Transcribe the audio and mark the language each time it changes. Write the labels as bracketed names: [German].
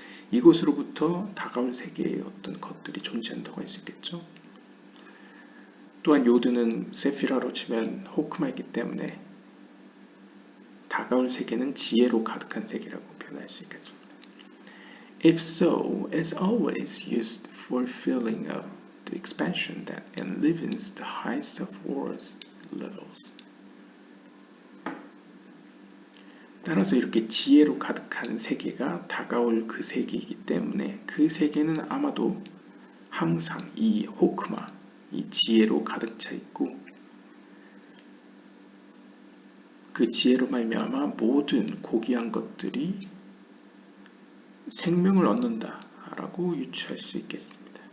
[Korean] 이곳으로부터 다가올 세계의 어떤 것들이 존재한다고 할 수 있겠죠. 또한 요드는 세피라로 치면 호크마이기 때문에 다가올 세계는 지혜로 가득한 세계라고 표현할 수 있겠습니다. [English] If so, as always used for filling up the expansion that enlivens the highest of world's levels. [Korean] 따라서 이렇게 지혜로 가득한 세계가 다가올 그 세계이기 때문에 그 세계는 아마도 항상 이 호크마, 이 지혜로 가득 차 있고 그 지혜로 말미암아 모든 고귀한 것들이 생명을 얻는다라고 유추할 수 있겠습니다.